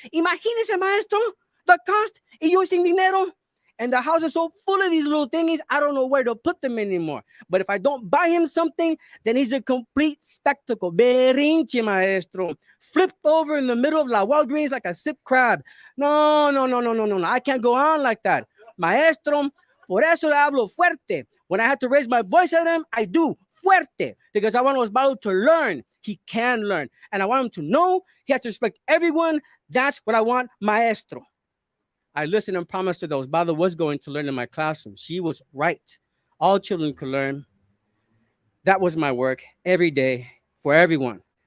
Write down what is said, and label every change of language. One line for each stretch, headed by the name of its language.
Spanish: Imagínese, maestro,
English: the cost.
Spanish: Y yo sin dinero.
English: And the house is so full of these little thingies, I don't know where to put them anymore. But if I don't buy him something, then he's a complete spectacle.
Spanish: Berrinche, maestro.
English: Flipped over in the middle of La Walgreens like a sick crab. No. I can't go on like that.
Spanish: Maestro, por eso le hablo fuerte.
English: When I have to raise my voice at him, I do fuerte. Because I want Osvaldo to learn. He can learn. And I want him to know he has to respect everyone. That's what I want, maestro. I listened and promised her that Osvaldo was going to learn in my classroom. She was right. All children could learn. That was my work every day for everyone.